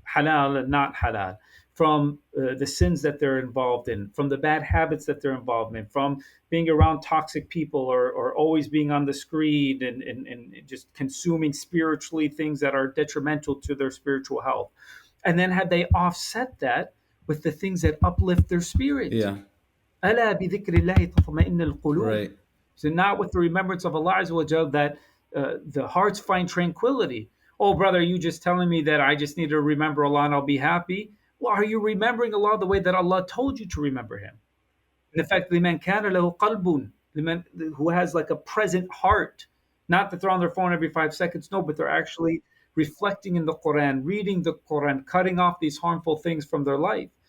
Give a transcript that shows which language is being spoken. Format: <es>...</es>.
<en>halal and not halal, from the sins that they're involved in, from the bad habits that they're involved in, from being around toxic people, or always being on the screen, and just consuming spiritually things that are detrimental to their spiritual health. And then have they offset that with the things that uplift their spirit? Yeah.</en> <ar>ألا بذكر الله تطمئن القلوب.</ar> <en>Right. So not with the remembrance of Allah Azza wa Jal that the hearts find tranquility. Oh, brother, you just telling me that I just need to remember Allah and I'll be happy? Well, are you remembering Allah the way that Allah told you to remember Him? In fact,</en> <ar>لمن كان له قلب,</ar> <en>who has like a present heart, not that they're on their phone every 5 seconds, no, but they're actually reflecting in the Quran, reading the Quran, cutting off these harmful things from their life.</en>